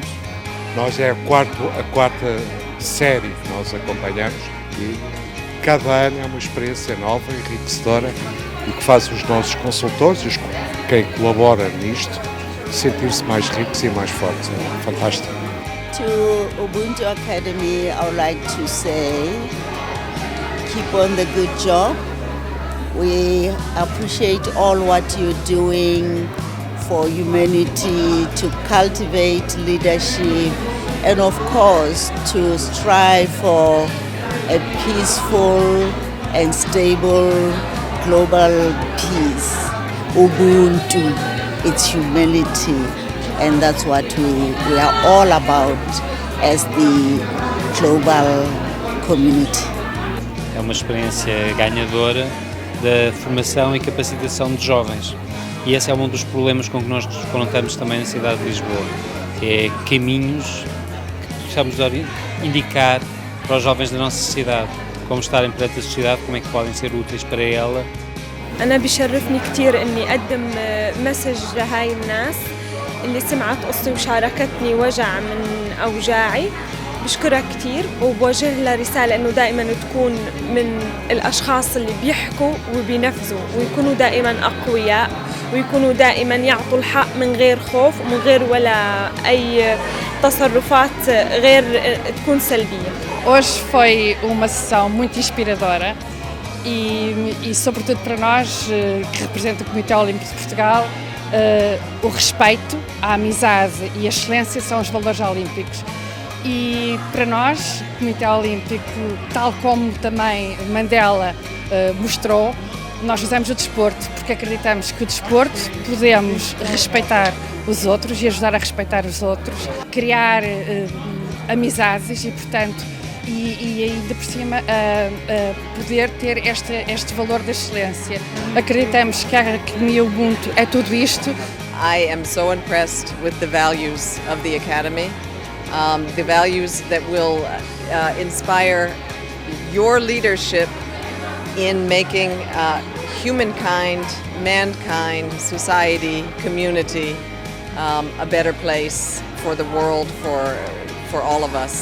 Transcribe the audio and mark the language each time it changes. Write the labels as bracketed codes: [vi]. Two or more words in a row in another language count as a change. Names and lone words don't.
[pt] Nós é a quarta série que nós acompanhamos e cada ano é uma experiência nova, enriquecedora e que faz os nossos consultores, quem colabora nisto, sentir-se mais ricos e mais fortes. É fantástico. [en] To Ubuntu Academy, I would like to say, keep on the good job. We appreciate all what you're doing for humanity, to cultivate leadership, and of course to strive for a peaceful and stable global peace. Ubuntu, it's humanity, and that's what we are all about as the global community. [pt] É uma experiência ganhadora da formação e capacitação de jovens. E esse é um dos problemas com que nós nos confrontamos também na cidade de Lisboa, que é caminhos que precisamos indicar para os jovens da nossa sociedade, como estarem perante a sociedade, como é que podem ser úteis para ela. [ar] أنا بيشرفني كتير إني أقدم مسج لهاي الناس اللي سمعت قصتي وشاركتني وجع من أوجاعي. بشكرها كتير وبوجه لها رسالة إنه دائما تكون من الأشخاص اللي بيحكوا وبينفذوا ويكونوا دائما أقوياء ويكونوا دائما يعطوا الحق من غير خوف ومن غير ولا أي تصرفات غير تكون سلبية. [pt] Hoje foi uma sessão muito inspiradora e sobretudo para nós que representa o Comitê Olímpico de Portugal, o respeito, a amizade e a excelência são os valores olímpicos. E para nós, o Comitê Olímpico, tal como também Mandela mostrou, nós usamos o desporto porque acreditamos que o desporto podemos respeitar os outros e ajudar a respeitar os outros, criar amizades e, portanto, e ainda por cima poder ter este valor da excelência. Acreditamos que a Academia Ubuntu é tudo isto. [en] I am so impressed with the values of the Academy. The values that will inspire your leadership in making humankind, mankind, society, community a better place for the world, for all of us.